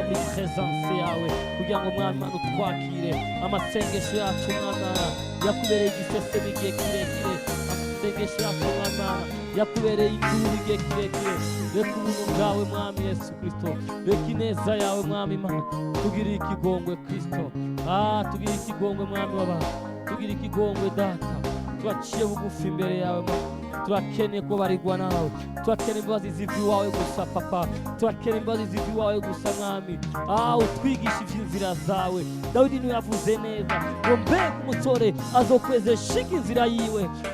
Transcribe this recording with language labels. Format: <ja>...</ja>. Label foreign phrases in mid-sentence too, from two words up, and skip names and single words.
<rn>muri presence yawe kugira ngo mwami Imana utwakire amasengesho yacu Mana yakubereye igiseseme igihe kirekire amasengesho yacu Mana yakubereye induru igihe kirekire reka ubuntu bwawe mwami Yesu Kristo reka ineza yawe mwami Imana tugirire ikigongwe Kristo tugirire ikigongwe mwami w'abantu tugirire ikigongwe data turaciye bugufi imbere yawe Mana turakeneye ko barigwa nawe turakeneye imbabazi ziva iwawe gusa papa turakeneye imbabazi ziva iwawe gusa mwami utwigisha ivy'inzira zawe Dawidi niwe yavuze neza ngo mbega umusore azokwezesha inzira yiwe</rn>